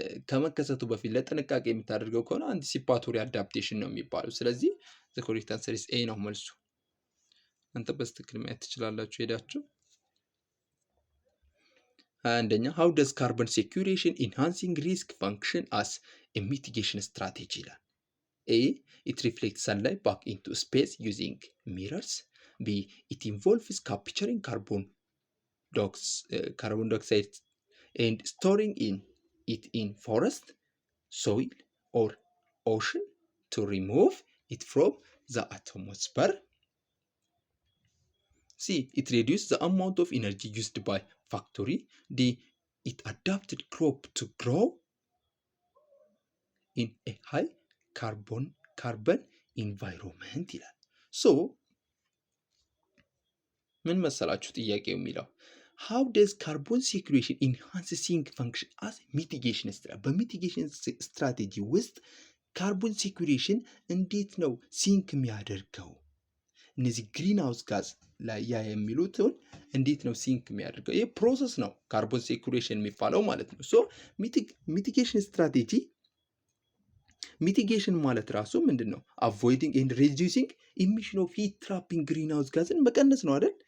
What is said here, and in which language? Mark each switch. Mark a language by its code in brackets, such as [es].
[am] ከመከሰቱ በፊት ለጥንቃቄ የምታደርገው ከሆነ አንቲሲፓቶሪ አዳፕቴሽን ነው የሚባለው። ስለዚህ [en] ዘ ኮሬክት አንሰር ኢዝ ኤ [am] ነው መልሱ። አንተ በስትክክል ማየት ትችላላችሁ ሄዳችሁ። አንደኛ [en] how does carbon sequestration enhancing risk function as a mitigation strategy [am] ይላል። A. [en] It reflects sunlight back into space using mirrors. B. It involves capturing carbon dioxide and storing it in forest, soil, or ocean to remove it from the atmosphere. C. It reduces the amount of energy used by factory. D. It adapted crop to grow in a high carbon environment [am] ይላል። ሶ ምን መሰላችሁ ጥያቄው የሚለው [en] how does carbon sequestration enhance sink function as mitigation strategy። [am] በሚቲጌሽን ስትራቴጂ ውስጥ ካርቦን ሴኩሬሽን እንዴት ነው ሲንክ የሚያደርገው? እነዚህ ግሪን ሃውስ ጋዝ ላይ ያ የሚሉትን እንዴት ነው ሲንክ የሚያደርገው? ይህ ፕሮሰስ ነው ካርቦን ሴኩሬሽን የሚባለው ማለት ነው። ሶ ሚቲጌሽን ስትራቴጂ ሚቲጌሽን ማለት ራሱ ምንድን ነው? [en] አቮይዲንግ ኤንድ ሬዲዩሲንግ ኢሚሽን ኦፍ ሂት ትራፒንግ [am] ግሪን ሃውስ ጋዝን መቀነስ ነው አይደል?